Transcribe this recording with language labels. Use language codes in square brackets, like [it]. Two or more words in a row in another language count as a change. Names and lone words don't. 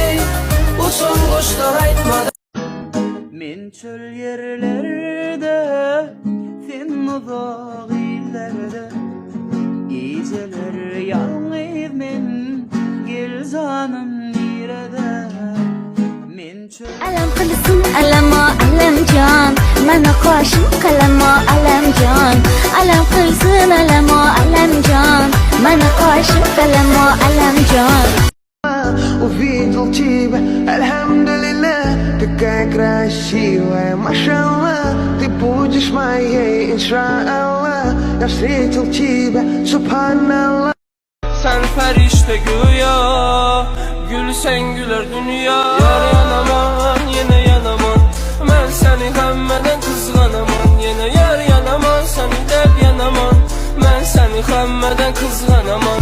[tk] Uçan kuşlar aytmadı. Men çöl yerlerde, sen uzak illerde. Geceler yalnız men, gel canım nerede? Men çöl... Alam kılsın alama alam can, mana koşun kalama alam can. Alam kılsın alama alam can, mana koşun kalama alam can. [ru] Увидел тебя, альхамдулилля, такая красивая, машаллах. Ты будешь моей, иншаллах. Я встретил тебя, субханаллах. [tk] Sen ferişte güya, gülsen güler dünya. Yar yanaman, yine yanaman. Ben seni hemmeden kızganaman. Yine yar yanaman, seni dep yanaman. Ben seni hemmeden kızganaman.